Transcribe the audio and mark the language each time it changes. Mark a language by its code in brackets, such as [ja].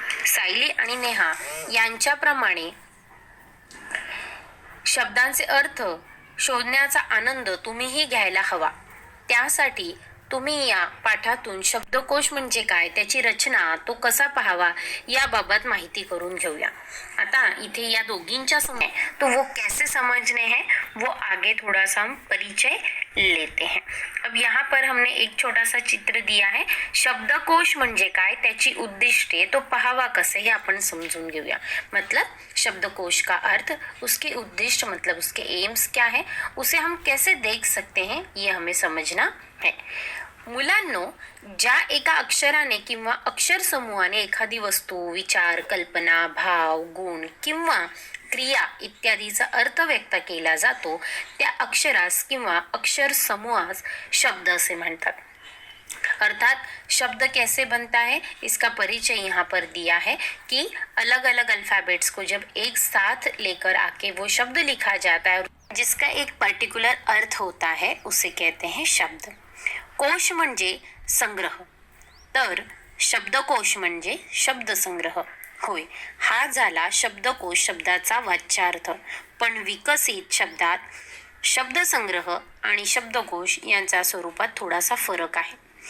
[mr] सायली आणि नेहा यांच्याप्रमाणे शब्दांचे अर्थ शोधण्याचा आनंद तुम्हीही घ्यायला हवा. त्यासाठी तुम्ही या पाठातून शब्दकोश म्हणजे काय, त्याची रचना, तो कसा पाहावा याबाबत माहिती करून घेऊया. आता इथे या दोघींच्या समोर [hi] तो वो कैसे समझने हैं वो आगे थोड़ा सा हम परिचय लेते हैं. अब यहाँ पर हमने एक छोटा सा चित्र दिया है. [mr] शब्दकोश म्हणजे काय, त्याची उद्दिष्टे, तो पाहावा कसे हे आपण समजून घेऊया. [hi] मतलब शब्दकोश का अर्थ, उसके उद्दिष्ट मतलब उसके एम्स क्या है, उसे हम कैसे देख सकते हैं ये हमें समझना है. [mr] मुलांनो, ज्या एका अक्षराने किंवा अक्षर समूहाने एखादी वस्तू, विचार, कल्पना, भाव, गुण किंवा क्रिया इत्यादीचा अर्थ व्यक्त केला जातो त्या अक्षरास किंवा अक्षर समूहास शब्द असे म्हणतात. [hi] अर्थात शब्द कैसे बनता है इसका परिचय यहाँ पर दिया है कि अलग अलग अल्फाबेट्स को जब एक साथ लेकर आके वो शब्द लिखा जाता है जिसका एक पर्टिकुलर अर्थ होता है उसे कहते हैं शब्द. [mr] कोश म्हणजे संग्रह, तर शब्दकोश म्हणजे शब्दसंग्रह होय. हा झाला शब्दकोश शब्दाचा वाच्यार्थ. पण विकसित शब्दात शब्दसंग्रह आणि शब्दकोश यांचा स्वरूपात थोडासा फरक आहे.